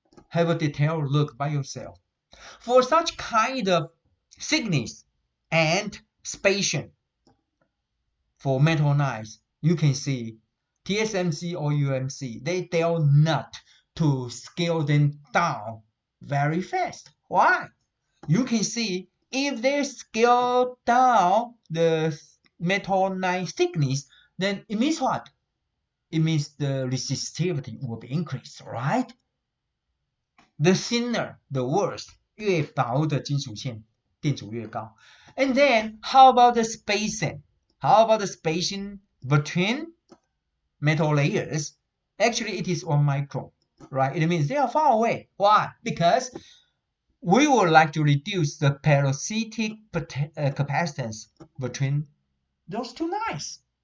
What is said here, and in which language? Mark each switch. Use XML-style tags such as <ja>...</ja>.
<en>Have a detailed look by yourself. For such kind of thickness and spacing for metal knives, you can see TSMC or UMC, they dare not to scale them down very fast. Why? You can see if they scale down the metal knife thickness, then it means what? It means the resistivity will be increased, right? The thinner, the worse.</en> <zh>越薄的金属线电阻越高。</zh> <en>And then, how about the spacing? How about the spacing between metal layers? Actually, it is 1 micron, right? It means they are far away. Why? Because we would like to reduce the parasitic capacitance between those two knives.</en>